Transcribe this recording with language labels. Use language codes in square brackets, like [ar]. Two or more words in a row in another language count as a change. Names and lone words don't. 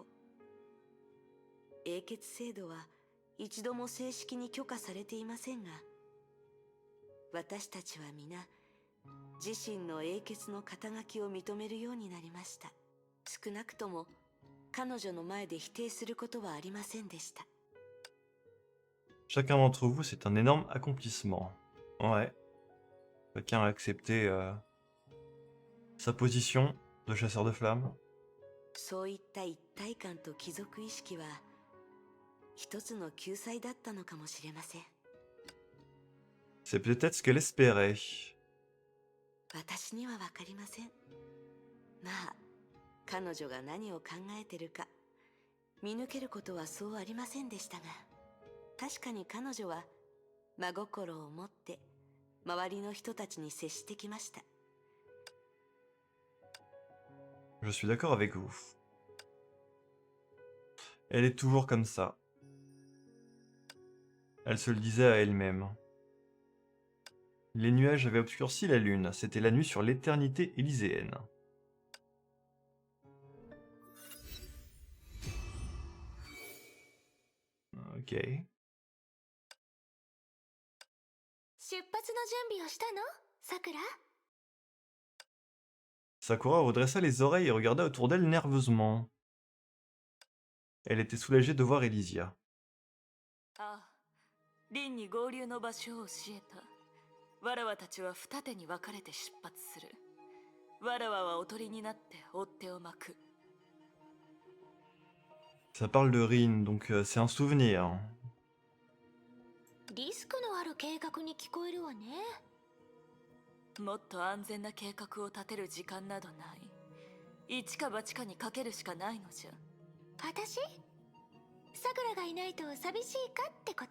[ja] 英傑制度は一度も正式に許可されていませんが、私たちは皆自身の英傑の肩書きを認めるようになりました。少なくとも彼女の前で否定することはありませんでした。 [fr] Chacun d'entre vous, c'est un énorme accomplissement. Ouais. Chacun a accepté sa position de chasseur de flammes. [ja] そういった一体感と貴族意識は一つの救済だったのかもしれません。 [fr] C'est peut-être ce qu'elle espérait. [ja] 私には分かりません。まあ彼女が何を考えてるか見抜けることはそうありませんでしたが、確かに彼女は真心を持って周りの人たちに接してきました。 [fr] Je suis d'accord avec vous. Elle est toujours comme ça. Elle se le disait à elle-même. Les nuages avaient obscurci la lune. C'était la nuit sur l'éternité élyséenne. Ok. [ja] 出発の準備をしたのさくら？ [fr] Sakura redressa les oreilles et regarda autour d'elle nerveusement. Elle était soulagée de voir Elysia. [ja] ああ、リンに合流の場所を教えた。わらわたちは二手に分かれて出発する。わらわはおとりになって追っ手を巻く。 [fr] Ça parle de Rin, donc c'est un souvenir. [ja] リスクのある計画に聞こえるわね。もっと安全な計画を立てる時間などない。一か八かにかけるしかないのじゃ。私？さくらがいないと寂しいかってこと？